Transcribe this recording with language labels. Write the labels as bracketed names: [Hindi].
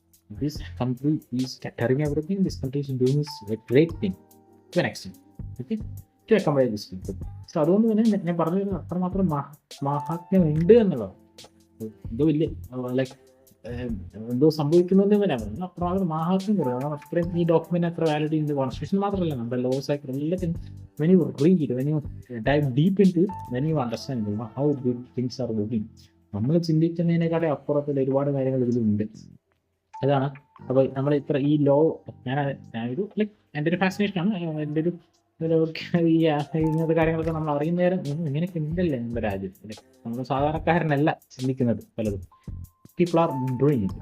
[English] This country is tearing everything. This country is doing a great thing to an extent. [Malayalam] Okay, [English] To accommodate this people. [Malayalam] So അതുകൊണ്ട് തന്നെ ഞാൻ പറഞ്ഞത് അത്രമാത്രം മഹാത്മ്യം ഉണ്ട് എന്നുള്ളതാണ്. എന്തോ വലിയ ലൈക്ക് എന്തോ സംഭവിക്കുന്നതെന്ന് വരാൻ പറ്റും. അത്രമാത്രം മഹാത്മ്യം കുറയും. അത്രയും ഈ ഡോക്യുമെന്റ് അത്ര വാലിഡിറ്റി ഉണ്ട്. കോൺസ്റ്റിറ്റ്യൂഷൻ മാത്രമല്ല, നമ്മുടെ ലോസ് ആയിട്ട് എല്ലാത്തിനും [English] when you read it, when you dive deep into it, then you understand how good things are working. [Malayalam] നമ്മൾ ചിന്തിക്കുന്നതിനേക്കാളും അപ്പുറത്തുള്ള ഒരുപാട് കാര്യങ്ങൾ ഇതിലുണ്ട്. അതാണ് അപ്പോൾ നമ്മൾ ഇത്ര ഈ ലോ ഞാനൊരു ലൈക്ക് എൻ്റെ ഒരു ഫാസിനേഷനാണ്. എൻ്റെ ഒരു ഇങ്ങനത്തെ കാര്യങ്ങളൊക്കെ നമ്മൾ അറിയുന്ന നേരം ഇങ്ങനെയൊക്കെ ഉണ്ടല്ലേ നമ്മുടെ രാജ്യത്ത്. നമ്മൾ സാധാരണക്കാരനല്ല ചിന്തിക്കുന്നത് പലതും. [English] People are doing it.